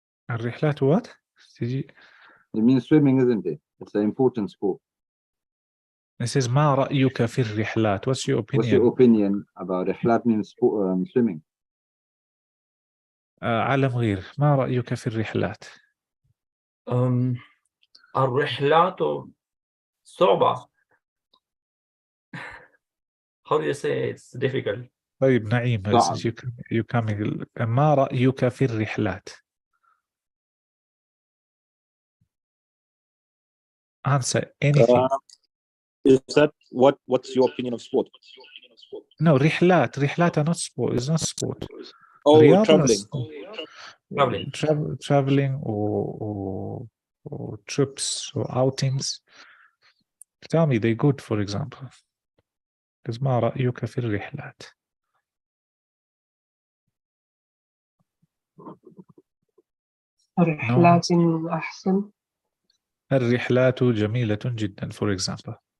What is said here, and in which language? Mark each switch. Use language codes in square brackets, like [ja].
[en] الرحلات what? It means swimming, isn't it? It's an important sport. It says [ar] ما رأيك في الرحلات. [en] What's your opinion? What's your opinion about رحلات means swimming? [ar] على مغير, ما رأيك في الرحلات؟ الرحلات صعبة. [en] How do you say it's difficult? [ar] طيب نعيم صعب. [en] you coming [ar] ما رأيك في الرحلات؟ [en] Answer anything. Is that what's your opinion of sport? No, رحلات are not sport. It's not sport. Oh, [ar] رياضة [en] traveling. traveling or trips or outings. Tell me they're good, for example. Because [ar] ما رأيك في الرحلات؟ رحلات أحسن. الرحلات جميلة جدا [en] for example.